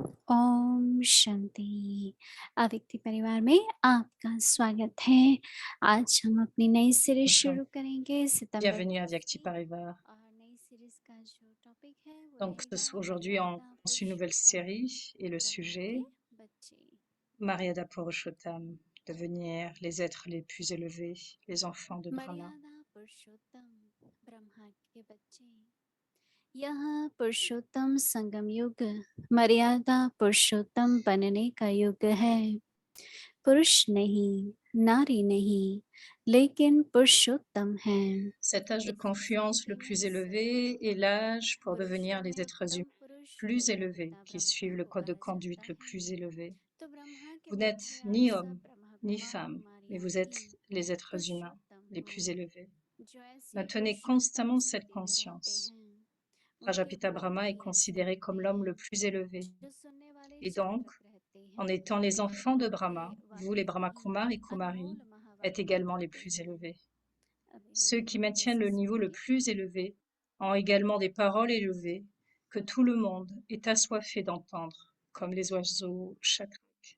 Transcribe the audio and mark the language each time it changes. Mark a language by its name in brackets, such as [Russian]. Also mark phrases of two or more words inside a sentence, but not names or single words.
[Hindi] ओम शांति। अव्यक्ति परिवार में आपका स्वागत है। आज हम अपनी नई सीरीज [French] Bonjour, [Hindi] शुरू करेंगे सितंबर [French] bienvenue à [Hindi] 20 [French] Vyakti [Hindi] से। [French] Parivar. [Hindi] और नई सीरीज का जो टॉपिक है वो [French] Donc [Hindi] रहेगा [French] aujourd'hui, on [Hindi] मर्यादा [French] commence une nouvelle [Hindi] पुरुषोत्तम [French] série et le [Hindi] ब्रह्मा [French] sujet, [Hindi] के बच्चे। मर्यादा पुरुषोत्तम, [French] devenir les êtres les plus élevés, les enfants de Brahma. [Hindi] मर्यादा पुरुषोत्तम ब्रह्मा के बच्चे। यह पुरुषोत्तम संगम युग मर्यादा पुरुषोत्तम बनने का युग है। पुरुष नहीं, नारी नहीं, लेकिन पुरुषोत्तम है। [French] Cet âge de [Hindi] इस [French] confluence le [Hindi] स्थिति [French] plus [Hindi] में सदा [French] élevé est l'âge pour devenir les êtres [Hindi] पुरुषोत्तम [French] humains [Hindi] पुरुष को [French] plus élevés, [Hindi] देवता [French] qui [Hindi] ब्रह्मा [French] suivent le [Hindi] को [French] code de [Hindi] कहा जाता [French] conduite le [Hindi] है। [French] plus élevé. [Hindi] तो ब्रह्मा के [French] Vous [Hindi] बच्चे [French] n'êtes [Hindi] आप [French] ni [Hindi] सब [French] homme [Hindi] ब्रह्मा [French] ni [Hindi] कुमार [French] femme, mais [Hindi] कुमारियों [French] vous [Hindi] की [French] êtes les êtres humains [Hindi] पुरुषोत्तम [French] les [Hindi] हो, [French] plus élevés. [Hindi] जो ऐसी [French] Maintenez [Hindi] पुरुषोत्तम [French] constamment cette [Hindi] स्थिति में रहते [French] conscience. [Hindi] हैं। उनके [French] Prajapita [Hindi] भक्त [French] Brahma est [Hindi] भी ऐसे [French] considéré [Hindi] होते [French] comme l'homme le [Hindi] हैं [French] plus élevé. [Hindi] जो सुनने वाले [French] Et donc, [Hindi] जागृत रहते [French] en [Hindi] हैं। [French] étant les enfants de [Hindi] उनके [French] Brahma, vous les [Hindi] वाक्य [French] Brahma [Hindi] भी [French] Kumar et Kumari, [Hindi] अनमोल [French] êtes [Hindi] महावाक्य [French] également les [Hindi] होते [French] plus [Hindi] हैं। [French] élevés. [Hindi] अभी हम [French] Ceux qui [Hindi] धीरे धीरे [French] maintiennent [Hindi] से [French] le niveau le [Hindi] सुनेंगे। [French] plus élevé ont également des paroles élevées que tout le monde est assoiffé d'entendre, comme les oiseaux chakriques.